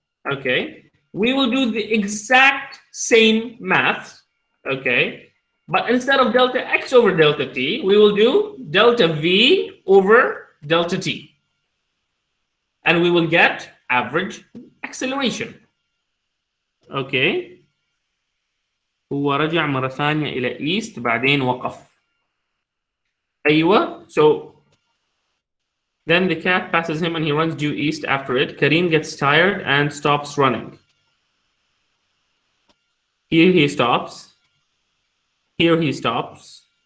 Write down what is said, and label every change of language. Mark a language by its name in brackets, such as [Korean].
[English] Okay, we will do the exact same math. Okay, but instead of delta x over delta t, we will do delta v over delta t. And we will get average acceleration. Okay. [Arabic] هو رجع مرة ثانية إلى east بعدين وقف. أيوة. [English] So then the cat passes him and he runs due east after it. Kareem gets tired and stops running. Here he stops. Here he stops.